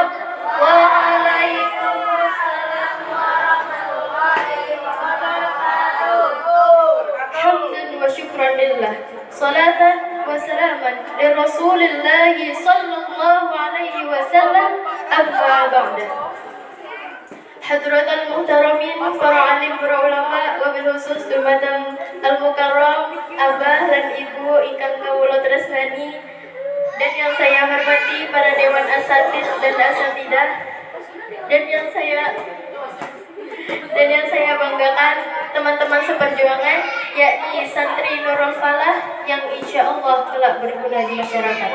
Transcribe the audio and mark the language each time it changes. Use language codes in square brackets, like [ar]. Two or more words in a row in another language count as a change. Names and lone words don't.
[ar] وعليكم السلام ورحمة الله وبركاته. حمدا وشكرا لله. صلاة وسلاما لرسول الله صلى الله عليه وسلم. أما بعد. حضرات المحترمين, [id] para alim, para ulama, [ar] وبالخصوص [id] dumateng al-mukarram abah dan ibu [jv] ingkang kawula tresnani, [id] dan yang saya hormati para dewan asatid dan asatidah, dan yang saya banggakan teman-teman seperjuangan, yakni santri Nurul Falah yang [ar] إن شاء الله [id] kelak berguna di masyarakat.